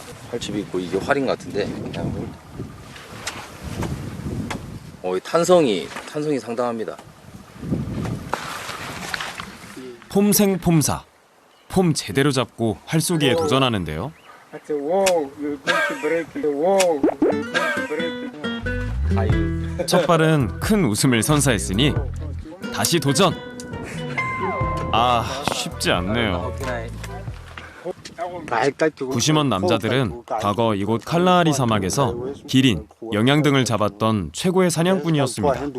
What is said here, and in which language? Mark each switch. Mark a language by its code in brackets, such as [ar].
[ko] 활집 있고 이게 활인 같은데 이 탄성이 상당합니다. 폼생폼사. 폼 제대로 잡고 활쏘기에 도전하는데요. [en] I said, whoa, you're going to break it. Whoa, you're going to break it. [ko] 첫 발은 큰 웃음을 선사했으니 다시 도전. 아, 쉽지 않네요. 부시먼 남자들은 과거 이곳 칼라하리 사막에서 기린, 영양 등을 잡았던 최고의 사냥꾼이었습니다.